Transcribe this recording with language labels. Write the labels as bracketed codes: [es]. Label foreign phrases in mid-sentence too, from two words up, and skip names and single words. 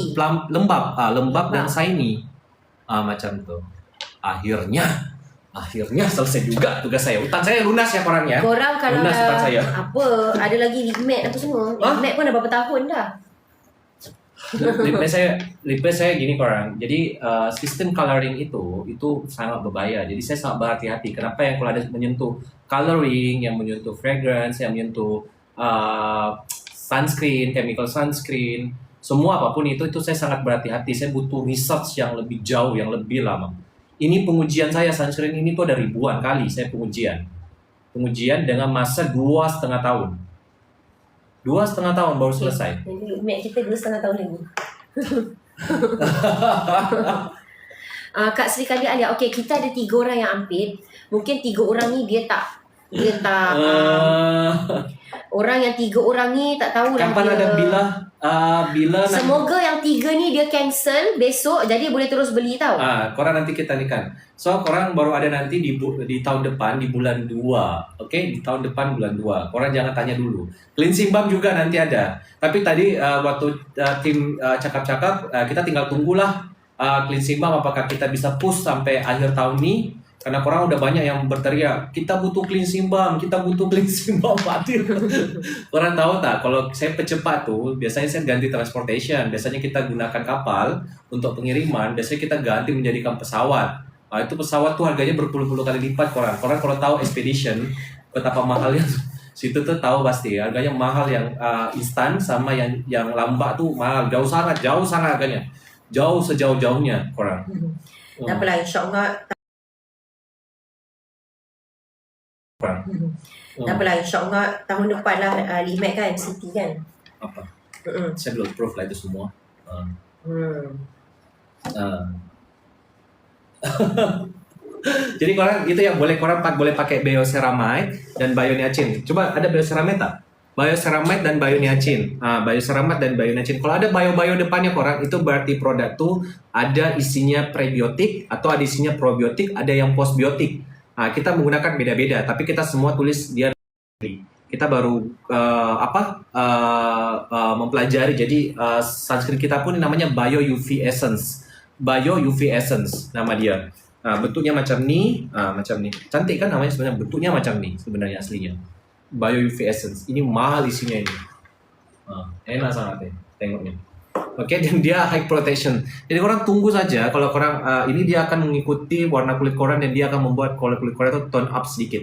[ms] Lembab dan shiny. Macam tu. Akhirnya selesai juga tugas saya. Hutang saya lunas ya korang ya. Korang kalau lunas hutang saya. apa, ada lagi lip matte apa semua. Lip matte pun dah berapa tahun dah. lip base saya gini korang. [id] Jadi sistem coloring itu sangat berbahaya. Jadi saya sangat berhati-hati. Kenapa yang kalau ada menyentuh coloring, yang menyentuh fragrance, yang menyentuh sunscreen, [en] chemical sunscreen, [id] semua apapun itu saya sangat berhati-hati. Saya butuh research yang lebih jauh, yang lebih lama. Ini pengujian saya sunscreen ini tuh ada ribuan kali saya pengujian dengan masa 2,5 tahun. 2,5 tahun baru selesai. Jadi mek kita 2,5 tahun lagi. [ms] Kak Sri Kandi Alia, okey, kita ada 3 orang yang ambil. Mungkin 3 orang ni dia tak orang yang 3 orang ni tak tahu lah Kapan dia. ada bila Semoga yang 3 ni dia cancel besok, jadi boleh terus beli tau. korang nanti kita nikan. So korang baru ada nanti di tahun depan di bulan 2. Okay? Di tahun depan bulan 2. Korang jangan tanya dulu. Cleansing balm juga nanti ada. Tapi tadi waktu tim cakap-cakap kita tinggal tunggulah cleansing balm apakah kita bisa push sampai akhir tahun ni. Karena korang udah banyak yang berteriak, kita butuh cleansing balm, mati. Korang tahu tak, kalau saya percepat tuh, biasanya saya ganti transportation. [id] Biasanya kita gunakan kapal untuk pengiriman, biasanya kita ganti menjadikan pesawat. Itu pesawat tuh harganya berpuluh-puluh kali lipat korang. Korang kalau tahu expedition, betapa mahalnya, situ tuh tahu pasti harganya mahal yang instan sama yang lambat tuh mahal, jauh sangat harganya. [ms] Jauh sejauh-jauhnya korang. Tak apalah, insyaAllah. Tak apalah, insyaAllah tahun depan lah Limac kan, City kan. Apa? Saya belum proof lah itu semua. Jadi korang itu yang korang boleh pakai bioceramide dan bioniacin. Coba ada bioceramide tak? Bioceramide dan bioniacin. Bioceramide dan bioniacin. Kalau ada bio depannya korang, itu berarti produk tuh ada isinya prebiotik atau ada isinya probiotik, ada yang postbiotik. Kita menggunakan beda-beda, tapi kita semua tulis dia. Kita baru mempelajari. Jadi sunscreen kita pun namanya Bio UV Essence. Bio UV Essence nama dia. Bentuknya macam ni, Cantik kan namanya sebenarnya, bentuknya macam ni sebenarnya aslinya. Bio UV Essence. Ini mahal isinya ini. Enak sangat tengoknya. Oke, dan dia high protection. Jadi korang tunggu saja kalau korang ini dia akan mengikuti warna kulit korang dan dia akan membuat kulit korang itu tone up sedikit.